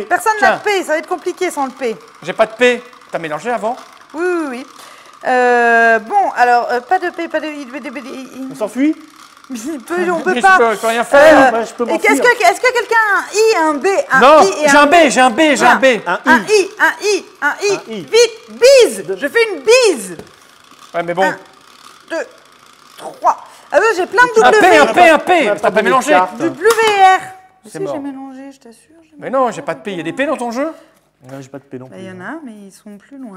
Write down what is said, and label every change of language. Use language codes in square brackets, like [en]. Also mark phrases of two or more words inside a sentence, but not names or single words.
[fr] personne Tiens. n'a de P, ça va être compliqué sans le P. J'ai pas de P. T'as mélangé avant? Oui, oui, oui. Bon, alors, pas de P, pas de... On s'enfuit On Je peut pas. peux rien faire. Ouais, je peux Et m'enfuir. est-ce que quelqu'un a un I, un B, un Non, I et j'ai un B, j'ai un B. Un Un I. I, un I, un I. Un I. Vite, bise. Je fais une bise. Ouais, mais bon. 1, 2, 3. Ah oui, j'ai plein de Un P, un W. P, un On P. a T'as pas pas de mélangé. carte. WR. Je sais, mort. j'ai mélangé, je t'assure. Mais non, j'ai pas de P. Il y a des P dans ton jeu? Non, j'ai pas de P non plus. Il y en a, mais ils sont plus loin.